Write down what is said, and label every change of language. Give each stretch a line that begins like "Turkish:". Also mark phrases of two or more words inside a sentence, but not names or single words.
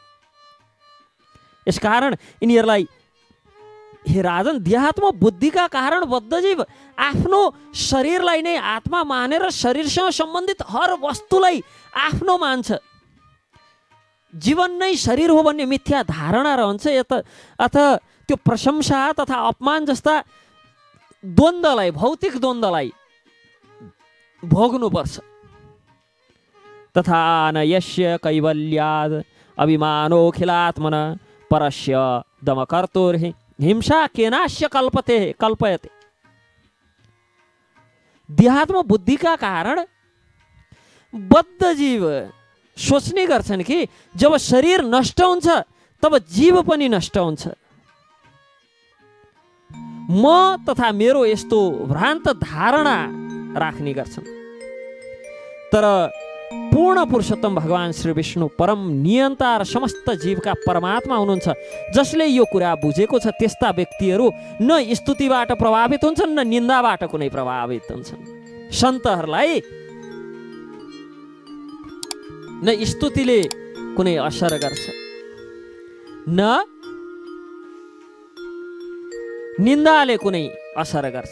Nepali: यसकारण यिनीहरूलाई, हे राजन, देहात्म बुद्धिका कारण बद्धजीव आफ्नो शरीरलाई नै आत्मा मानेर शरीरसँग सम्बन्धित हर वस्तुलाई आफ्नो मान्छ। जीवन नै शरीर हो भन्ने मिथ्या धारणा रहन्छ। अथवा त्यो प्रशंसा तथा अपमान जस्ता द्वन्द्वलाई, भौतिक द्वन्द्वलाई भोग्नुपर्छ।
Sanskrit: तथा न यस्य कैवल्याद अभिमानोऽखिलात्मन परस्य दमकर्तुर्हि हिंसा केनास्य कल्पयते।
Nepali: देहात्म बुद्धिका कारण बद्ध जीव सोच्ने गर्छन् कि जब शरीर नष्ट हुन्छ तब जीव पनि नष्ट हुन्छ। म तथा मेरो यस्तो भ्रान्त धारणा राख्ने गर्छन्। तर पूर्ण पुरुषोत्तम भगवान् श्री विष्णु परम नियन्ता र समस्त जीवका परमात्मा हुनुहुन्छ। जसले यो कुरा बुझेको छ त्यस्ता व्यक्तिहरू न स्तुतिबाट प्रभावित हुन्छन् न निन्दाबाट कुनै प्रभावित हुन्छन्। सन्तहरूलाई न स्तुतिले कुनै असर गर्छ न निन्दाले कुनै असर गर्छ।